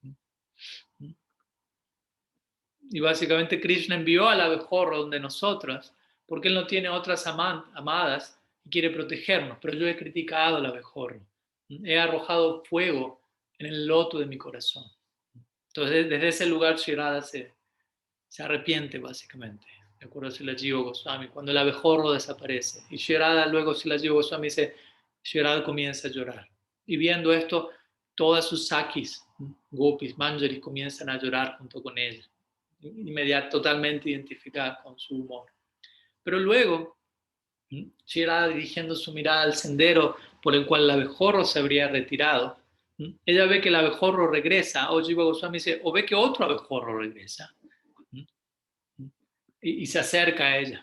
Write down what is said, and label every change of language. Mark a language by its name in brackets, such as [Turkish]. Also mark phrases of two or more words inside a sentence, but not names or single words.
[Spanish] Y básicamente Krishna envió al abejorro donde nosotros, porque él no tiene otras amadas y quiere protegernos, pero yo he criticado al abejorro, he arrojado fuego en el loto de mi corazón. Entonces, desde ese lugar, Shri Radha se arrepiente, básicamente. De acuerdo a Srila Jiva Goswami, cuando el abejorro desaparece. Y Shri Radha, luego Srila Jiva Goswami dice, Shri Radha comienza a llorar. Y viendo esto, todas sus sakis, gopis, manjaris, comienzan a llorar junto con ella. Totalmente identificadas con su humor. Pero luego, Shri Radha, dirigiendo su mirada al sendero por el cual el abejorro se habría retirado, ella ve que el abejorro regresa, o Jiva Goswami dice, o ve que otro abejorro regresa, y se acerca a ella.